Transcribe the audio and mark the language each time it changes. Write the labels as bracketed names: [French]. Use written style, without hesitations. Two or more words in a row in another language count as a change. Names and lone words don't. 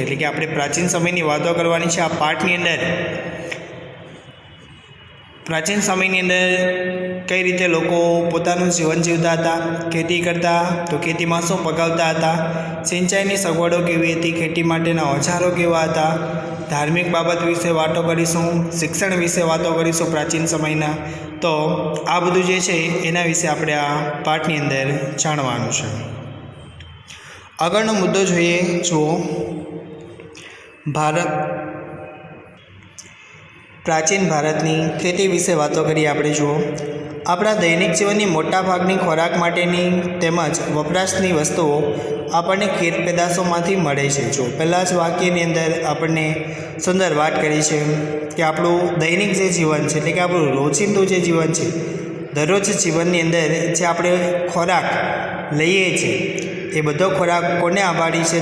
[Gujarati] એટલે કે આપણે પ્રાચીન સમયની વાતો કરવાની છે આ પાઠની અંદર। પ્રાચીન સમયની અંદર કઈ રીતે લોકો પોતાનું જીવન જીવતા હતા, ખેતી કરતા તો ખેતીમાં શું પકાવતા હતા, સિંચાઈની સગવડો કેવી હતી, ખેતી માટેના ઓજારો કેવા હતા, ધાર્મિક બાબત વિષે વાતો કરીશું, શિક્ષણ વિષે વાતો કરીશું પ્રાચીન સમયના। તો આ બધું જે છે એના વિષે આપણે આ પાઠની અંદર જાણવાનું છે। આગળનો મુદ્દો જોઈએ। જુઓ, ભારત પ્રાચીન ભારતની ખેતી વિષે વાતો કરીએ આપણે। जुओ, આપણા દૈનિક જીવનની મોટા ભાગની ખોરાક માટેની તેમજ વપરાશની વસ્તુઓ આપણને ખેત પેદાશોમાંથી મળે છે। જો પહેલાં જ વાક્યની અંદર આપણને સુંદર વાત કરી છે કે આપણું દૈનિક જે જીવન છે, એટલે કે આપણું રોજિંદું જે જીવન છે, દરરોજ જીવનની અંદર જે આપણે ખોરાક લઈએ છીએ એ બધો ખોરાક કોને આભારી છે?